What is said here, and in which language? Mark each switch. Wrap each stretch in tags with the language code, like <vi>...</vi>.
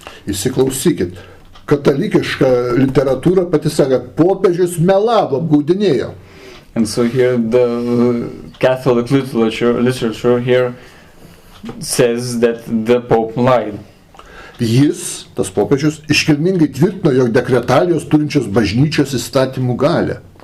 <lt>Įsiklausykit, katalikiška literatūra pati sako, popiežius melavo, apgaudinėjo.</lt> <en>And so here the Catholic literature here says that the Pope lied.</en> <lt>Jis, tas popiežius, iškilmingai tvirtino, jog dekretalijos turinčios bažnyčios įstatymų galę.</lt>